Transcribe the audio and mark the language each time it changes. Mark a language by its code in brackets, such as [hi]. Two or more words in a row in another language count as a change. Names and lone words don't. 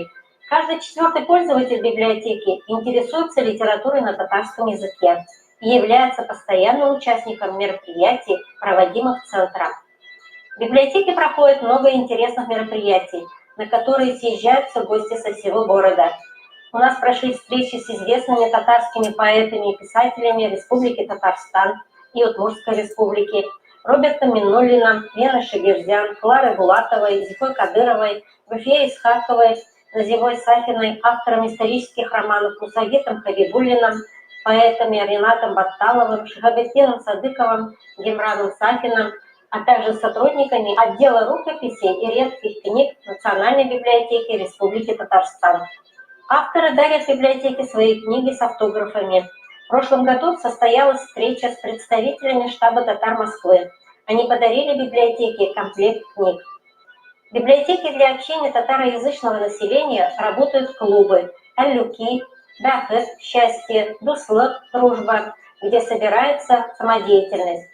[ru] Каждый 4-й пользователь библиотеки интересуется литературой на татарском языке и является постоянным участником мероприятий, проводимых центром. В библиотеке проходит много интересных мероприятий, на которые съезжаются гости со всего города. У нас прошли встречи с известными татарскими поэтами и писателями Республики Татарстан и Удмуртской республики, Робертом Миннуллиным, Леной Шагирзян, Кларой Булатовой, Зифой Кадыровой, Гульфией Исхаковой, Називой Сафиной, автором исторических романов Мусагитом Хабибуллиным, поэтами Ринатом Батталовым, Шахабетдином Садыковым, Гемрадом Сафиным, а также сотрудниками отдела рукописей и редких книг Национальной библиотеки Республики Татарстан. Авторы дарят библиотеке свои книги с автографами. В прошлом году состоялась встреча с представителями штаба татар Москвы. Они подарили библиотеке комплект книг. В библиотеке для общения татароязычного населения работают клубы «Аллюки», «Бахыт», «Счастье», «Дуслык», «Дружба», где собирается самодеятельность.